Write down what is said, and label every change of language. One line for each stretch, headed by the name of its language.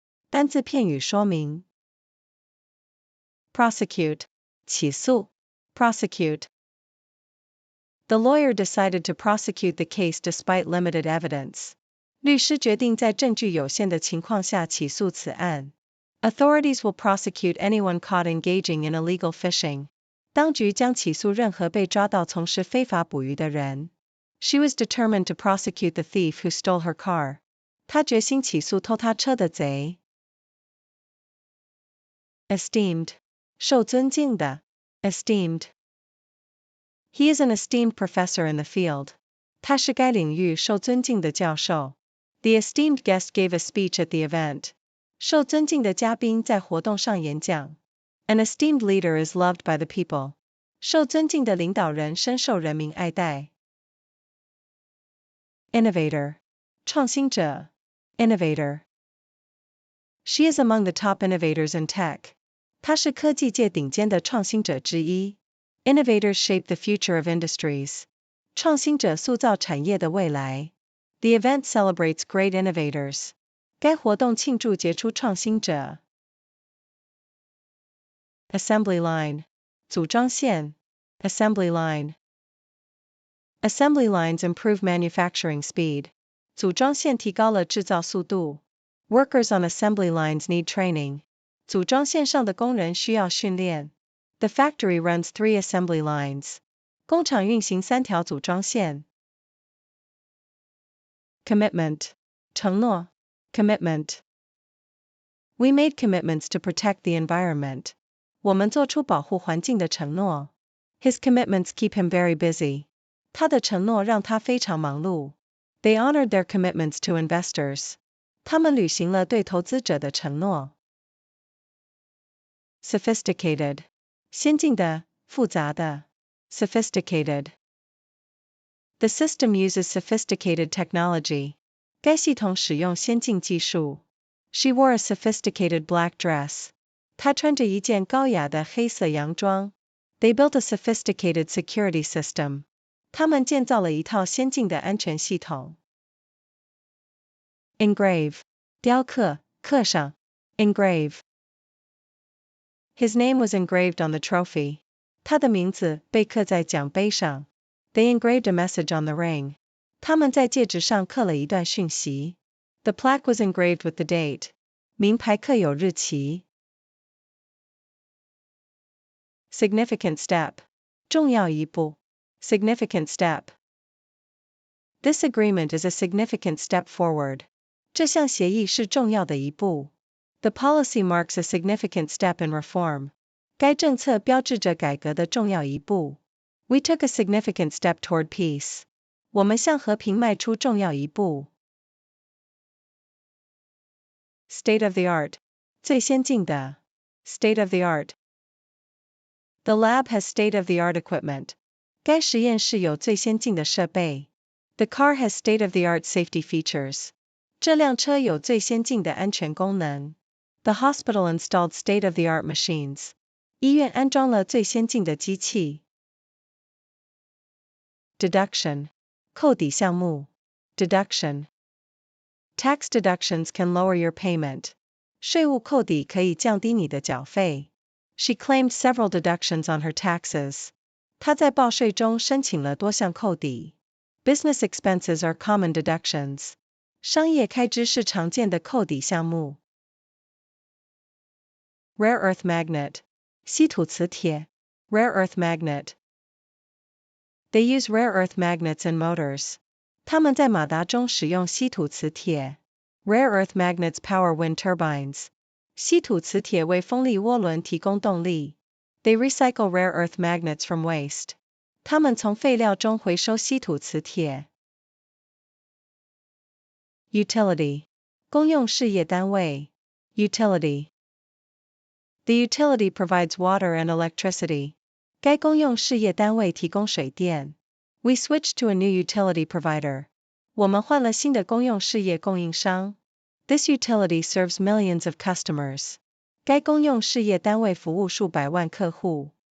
Chinese: 单字片语说明 prosecute 起诉 prosecute.
English: The lawyer decided to prosecute the case despite limited evidence.
Chinese: 律师决定在证据有限的情况下起诉此案。
English: Authorities will prosecute anyone caught engaging in illegal fishing.
Chinese: 当局将起诉任何被抓到从事非法捕鱼的人。
English: She was determined to prosecute the thief who stole her car.
Chinese: 她决心起诉偷她车的贼。
English: Esteemed 受尊敬的 esteemed. He is an esteemed professor in the field.
Chinese: 他是该领域受尊敬的教授。
English: The esteemed guest gave a speech at the event.
Chinese: 受尊敬的嘉宾在活动上演讲。
English: An esteemed leader is loved by the people.
Chinese: 受尊敬的领导人深受人民爱戴。
English: Innovator 创新者 innovator. She is among the top innovators in tech.
Chinese: 她是科技界顶尖的创新者之一。
English: Innovators shape the future of industries.
Chinese: 创新者塑造产业的未来。
English: The event celebrates great innovators.
Chinese: 该活动庆祝杰出创新者。
English: Assembly line 组装线 assembly line. Assembly lines improve manufacturing speed.
Chinese: 组装线提高了制造速度。
English: Workers on assembly lines need training.
Chinese: 组装线上的工人需要训练。
English: The factory runs 3 assembly lines.
Chinese: 工厂运行3条组装线。
English: Commitment 承诺 commitment. We made commitments to protect the environment.
Chinese: 我们做出保护环境的承诺。
English: His commitments keep him very busy.
Chinese: 他的承诺让他非常忙碌。
English: They honored their commitments to investors.
Chinese: 他们履行了对投资者的承诺。 Sophisticated 先进的、复杂的。
English: Sophisticated. The system uses sophisticated technology.
Chinese: 该系统使用先进技术。
English: She wore a sophisticated black dress.
Chinese: 她穿着一件高雅的黑色洋装。
English: They built a sophisticated security system.
Chinese: 他们建造了一套先进的安全系统。 Engrave 雕刻、刻上。
English: Engrave. His name was engraved on the trophy.
Chinese: 他的名字被刻在奖杯上。
English: They engraved a message on the ring.
Chinese: 他们在戒指上刻了一段讯息。
English: The plaque was engraved with the date.
Chinese: 名牌刻有日期。
English: Significant step. 重要一步。Significant step. This agreement is a significant step forward.
Chinese: 这项协议是重要的一步。
English: The policy marks a significant step in reform.
Chinese: 该政策标志着改革的重要一步。
English: We took a significant step toward peace.
Chinese: 我们向和平迈出重要一步。
English: State of the art. 最先进的。State of the art. The lab has state of the art equipment.
Chinese: 该实验室有最先进的设备。
English: The car has state of the art safety features.
Chinese: 这辆车有最先进的安全功能。
English: The hospital installed state of the art machines.
Chinese: 医院安装了最先进的机器。
English: Deduction. 扣抵项目。Deduction. Tax deductions can lower your payment.
Chinese: 税务扣抵可以降低你的缴费。
English: She claimed several deductions on her taxes.
Chinese: 她在报税中申请了多项扣抵。
English: Business expenses are common deductions.
Chinese: 商业开支是常见的扣抵项目。
English: Rare earth magnet. 稀土磁铁。Rare earth magnet. They use rare earth magnets in motors.
Chinese: 他们在马达中使用稀土磁铁。
English: Rare earth magnets power wind turbines.
Chinese: 稀土磁铁为风力涡轮提供动力。
English: They recycle rare earth magnets from waste.
Chinese: 他们从废料中回收稀土磁铁。
English: Utility. 公用事业单位。Utility. The utility provides water and electricity.
Chinese: 该公用事业单位提供水电。
English: We switched to a new utility provider.
Chinese: 我们换了新的公用事业供应商。
English: This utility serves millions of customers.
Chinese: 该公用事业单位服务数百万客户。